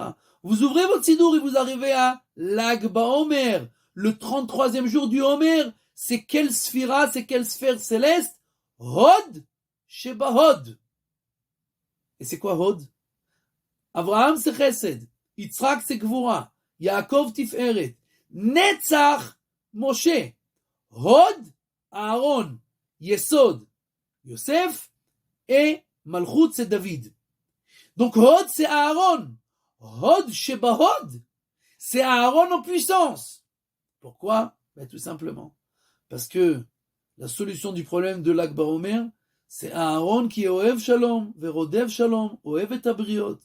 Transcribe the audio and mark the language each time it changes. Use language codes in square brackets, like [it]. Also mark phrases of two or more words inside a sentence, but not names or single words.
[fr] Vous ouvrez votre Sidour et vous arrivez à l'Ag BaOmer, le 33e jour du Homer. C'est quelle Sphira, c'est quelle sphère céleste ? [he] הוד שבהוד. [fr] Et c'est quoi Hod ? Abraham c'est Chesed, Yitzhak c'est Gvura, Yaakov Tiferet, Netzach Moshe, Hod Aaron, Yesod Yosef et Malchut c'est David. Donc Hod c'est Aaron, [he] הוד שבהוד, [fr] c'est Aaron en puissance. Pourquoi ? Tout simplement parce que la solution du problème de l'Ag BaOmer, c'est Aaron qui est [he] אוהב שלום ורודף שלום אוהב את הבריות.